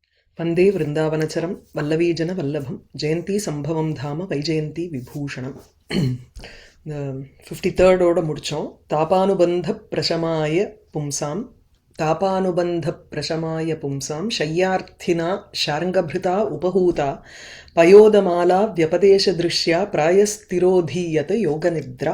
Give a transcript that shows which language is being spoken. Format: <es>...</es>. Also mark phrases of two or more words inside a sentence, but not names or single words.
<sa>वन्दे वृन्दावनचरं वल्लवीजनवल्लभं जयन्ती सम्भवं धाम वैजयन्ती विभूषणम्.</sa> <ta>இந்த 53ோட முடிச்சோம்.</ta> <sa>तापानुबन्ध प्रशमाय पुंसां शय्यार्थिना शार्ङ्गभृता उपहूता पयोदमाला व्यपदेश दृश्या प्रायस्तिरोधीयत योगनिद्रा.</sa>